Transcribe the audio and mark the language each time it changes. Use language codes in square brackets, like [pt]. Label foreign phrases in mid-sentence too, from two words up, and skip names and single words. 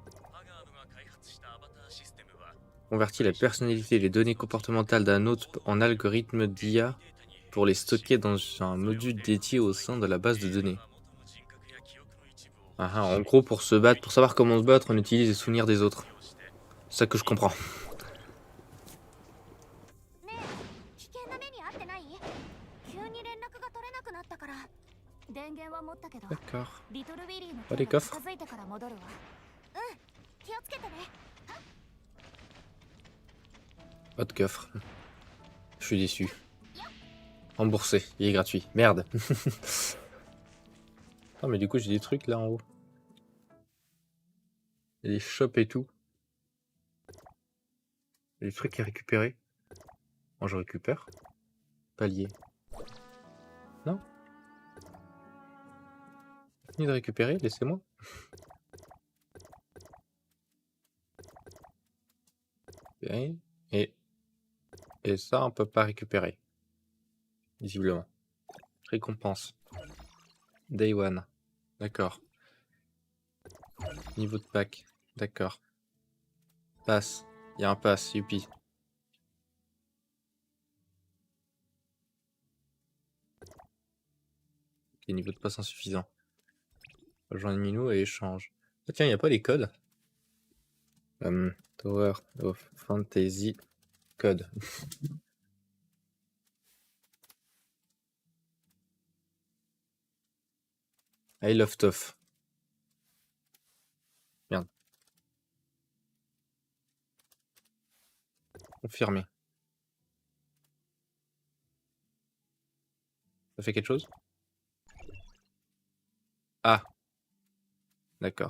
[fr] Convertit la personnalité et les données comportementales d'un hôte en algorithme d'IA pour les stocker dans un module dédié au sein de la base de données. Ah, ah, en gros, pour se battre, pour savoir comment se battre, on utilise les souvenirs des autres. C'est ça que je comprends. [ja] ねえ、危険な目に遭ってない？急に連絡が取れなくなったから。電源は持ったけど、 [fr] D'accord. [ja] リトルウィリーの [fr] Pas [ja] 手 [fr] des [ja] が [fr] coffres? [ja] 近づいてから戻るわ。うん、気をつけてね。 [fr] Pas de coffre. Je suis déçu. Remboursé, il est gratuit. Merde. Non mais du coup j'ai des trucs là en haut. Il y a des shops et tout. Il y a des trucs à récupérer. Moi je récupère. Palier. Non. Fini de récupérer, laissez-moi. Et, et, et ça on peut pas récupérer. Visiblement. Récompense. [en] Day one. [fr] D'accord. Niveau de pack. D'accord. Passe. Il y a un pass, youpi. Ok, niveau de passe insuffisant. Rejoins Minou et échange. Ah tiens, il n'y a pas les codes. Tower of Fantasy code. [en] I love Toff. [fr] Merde. Confirmé. Ça fait quelque chose? Ah. D'accord.